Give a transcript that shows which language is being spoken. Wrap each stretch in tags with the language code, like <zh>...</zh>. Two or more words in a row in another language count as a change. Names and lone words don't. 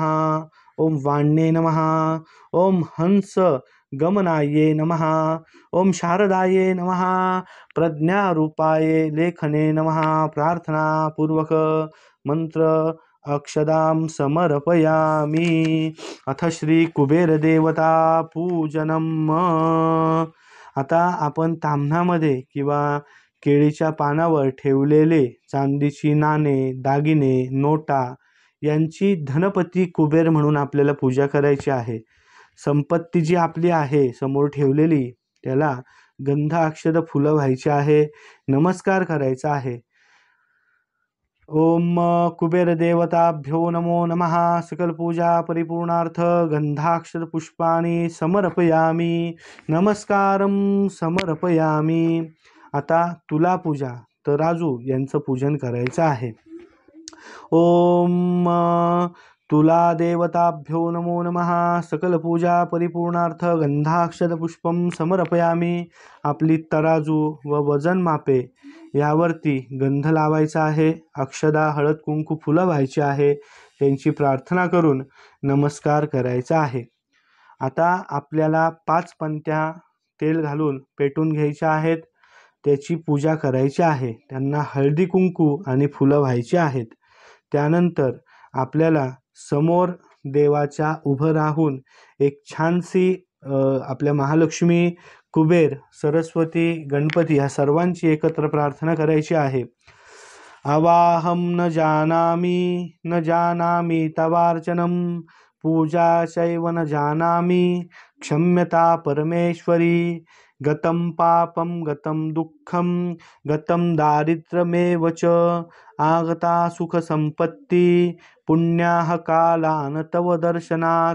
<sa>ओम वाण्ये नमः. ओम हंस गमनाये नमः. ओम शारदाये नमः. प्रज्ञारूपाये लेखने नमः. प्रार्थनापूर्वक मंत्र अक्षदां समर्पयामी. अथ श्री कुबेरदेवता पूजनम.</sa> <mr>आता आपण ताम्हणामध्ये किंवा केळीच्या पानावर ठेवलेले चांदीची नाणे, दागिने, नोटा यांची धनपती कुबेर म्हणून आपल्याला पूजा करायची आहे. संपत्ती जी आपली आहे समोर ठेवलेली त्याला गंध अक्षत फुलं व्हायची आहे. नमस्कार करायचा आहे.</mr> <sa>ओम कुबेर देवताभ्यो नमो नमः. सकल पूजा परिपूर्णार्थ गंधाक्षत पुष्पाणि समर्पयामी. नमस्कारं समर्पयामी.</sa> <mr>आता तुला पूजा तराजू यांचं पूजन करायचं आहे.</mr> <sa>ओम तुला देवताभ्यो नमो नमः. सकल पूजा परिपूर्णार्थ गंधाक्षत पुष्पम समर्पयामी.</sa> <mr>आपली तराजू व वजन मापे यावरती गंध लावायचा आहे. अक्षदा, हळद, कुंकू, फुलं व्हायची आहे. त्यांची प्रार्थना करून नमस्कार करायचा आहे. आता आपल्याला 5 पंत्या तेल घालून पेटून घ्यायच्या आहेत. त्याची पूजा करायची आहे. त्यांना हळदी कुंकू आणि फुलं व्हायची आहेत. त्यानंतर आपल्याला समोर देवाच्या उभं राहून एक छानशी आपल्या महालक्ष्मी, कुबेर, सरस्वती, गणपती या सर्वांची एकत्र प्रार्थना करायची आहे.</mr> <sa>अवाहम न जानामि तवार्चनम पूजा चैव न जानामि क्षम्यता परमेश्वरी. गतं पापं गतं दुःखं गतं दारिद्र्यमेव च आगता सुखसंपत्ति पुण्याः कालान् तव दर्शनात्.</sa>